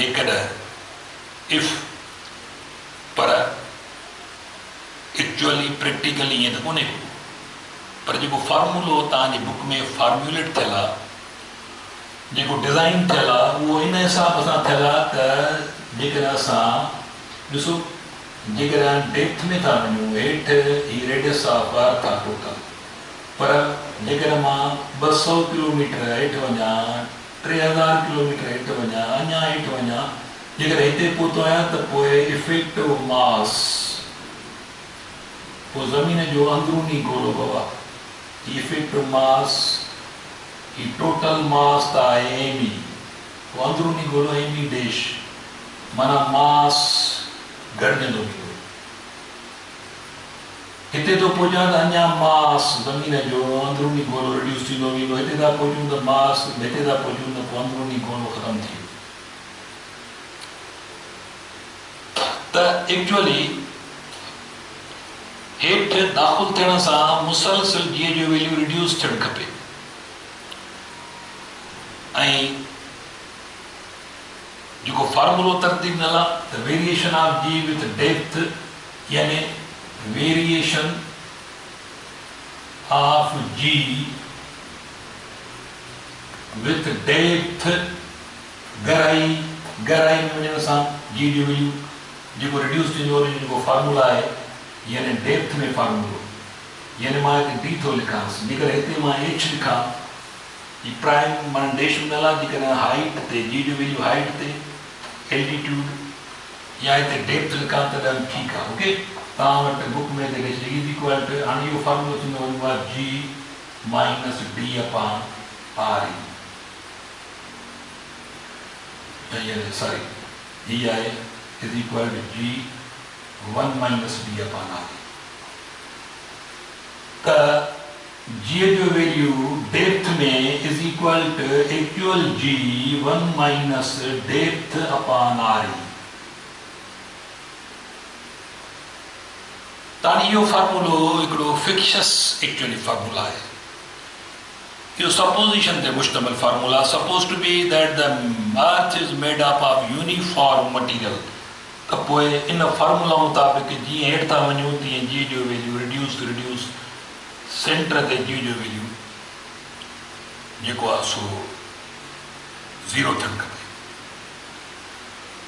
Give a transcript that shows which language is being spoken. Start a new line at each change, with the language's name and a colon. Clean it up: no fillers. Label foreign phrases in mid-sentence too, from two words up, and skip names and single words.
Sindhi: जेकॾहिं इफ पर
English: actually practically
Sindhi: ईअं त कोन्हे को, पर जेको फार्मूलो तव्हांजी बुक में फार्मूलेट थियल आहे, जेको डिज़ाइन थियल आहे, उहो इन हिसाब सां थियल आहे त जेकॾहिं असां ॾिसो जेकॾहिं डेप्थ में था वञूं हेठि ही
English: radius of earth
Sindhi: आहे टोटल, पर जेकॾहिं मां 200 किलोमीटर हेठि वञा, 3000 किलोमीटर हेठि वञा, अञा हेठि वञा, जेकॾहिं हिते पहुतो आहियां त पोइ
English: effective mass,
Sindhi: पोइ ज़मीन जो अंदरूनी गोलो बाबा
English: effective mass,
Sindhi: ही
English: total mass
Sindhi: त आहे एम ई, पोइ अंदरूनी गोलो
English: m e dash,
Sindhi: माना मास घटिजंदो वेंदो। हिते तो पहुचां त अञा मास ज़मीन जो अंदरूनी गोलो रिड्यूस थींदो वेंदो। हिते था पहुचूं त मास, हिते था पहुचूं त पोइ अंदरूनी गोलो ख़तमु थी वियो। त एक्चुअली हेठि दाख़िल थियण सां मुसलसिल जी जो वैल्यू रिड्यूस थियणु खपे ऐं जेको फार्मूलो तरतीब न आहे त
English: variation of g with depth,
Sindhi: यानी वेरिएशन
English: of g with depth,
Sindhi: गहराई में वञण सां जी जो वैल्यू जेको रिड्यूस थींदो जेको फार्मूला आहे, यानी डेप्थ में फार्मूलो, यानी मां हिते डी थो लिखांसि, जेकर हिते मां एच लिखां, ही प्राइम माना डैश में आहे, जेकॾहिं हाइट ते जी जो वैल्यू हाइट ते एल्टीट्यूड या हिते डेप्थ लिखां तॾहिं ठीकु आहे। ओके, तव्हां वटि बुक में
English: is equal to,
Sindhi: हाणे इहो फार्मूलो थींदो वञिबो आहे
English: g minus d upon r e,
Sindhi: सॉरी ही आहे
English: is equal to g 1 minus d upon r.
Sindhi: त जी जो वैल्यू डेप्थ में
English: is equal to actual g 1 minus depth upon r e.
Sindhi: तानी इहो फार्मूलो हिकिड़ो
English: fictitious actually
Sindhi: फार्मूला आहे, इहो सपोजिशन ते मुश्तमिल फार्मूला।
English: suppose to be that the earth is made up of uniform material,
Sindhi: त पोइ इन फार्मूला मुताबिक़ जीअं हेठि था वञूं तीअं जी जो वैल्यू रिड्यूस सेंटर ते जी जो वैल्यू जेको आहे सो 0 थियणु खपे।